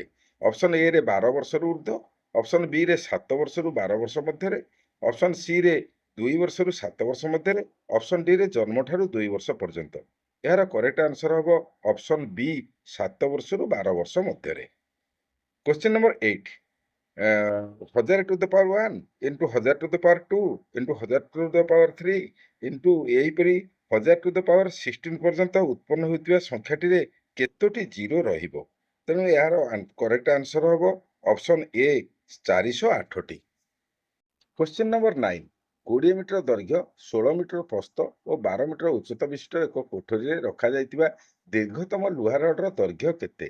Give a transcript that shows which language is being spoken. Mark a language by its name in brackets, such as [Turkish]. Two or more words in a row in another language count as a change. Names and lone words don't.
[Odia] ଅପସନ୍ ଏରେ 12 ବର୍ଷରୁ ଉର୍ଦ୍ଧ୍ୱ, ଅପସନ୍ ବିରେ 7 ବର୍ଷରୁ 12 ବର୍ଷ ମଧ୍ୟରେ, ଅପସନ୍ ସିରେ 2 ବର୍ଷରୁ 7 ବର୍ଷ ମଧ୍ୟରେ, ଅପସନ୍ ଡିରେ ଜନ୍ମଠାରୁ 2 ବର୍ଷ ପର୍ଯ୍ୟନ୍ତ। ଏହାର [English] correct answer [Odia] ହେବ ଅପସନ୍ ବି 7 ବର୍ଷରୁ 12 ବର୍ଷ ମଧ୍ୟରେ। [English] question number 8। 1000 to the power 1 into 1000 to the power 2 into 1000 to the power 3 into ଏହିପରି 1000 to the power 16 [Odia] ପର୍ଯ୍ୟନ୍ତ ଉତ୍ପନ୍ନ ହେଉଥିବା ସଂଖ୍ୟାଟିରେ କେତୋଟି ଜିରୋ ରହିବ? [English] ତେଣୁ ଏହାର correct answer ହେବ option A 408ଟି। question number 9। [Odia] 20 ମିଟର ଦୈର୍ଘ୍ୟ, 16 ମିଟର ପ୍ରସ୍ଥ ଓ 12 ମିଟର ଉଚ୍ଚତା ବିଶିଷ୍ଟ ଏକ କୋଠରୀରେ ରଖାଯାଇଥିବା ଦୀର୍ଘତମ ଲୁହା ରଡ୍ର ଦୈର୍ଘ୍ୟ କେତେ?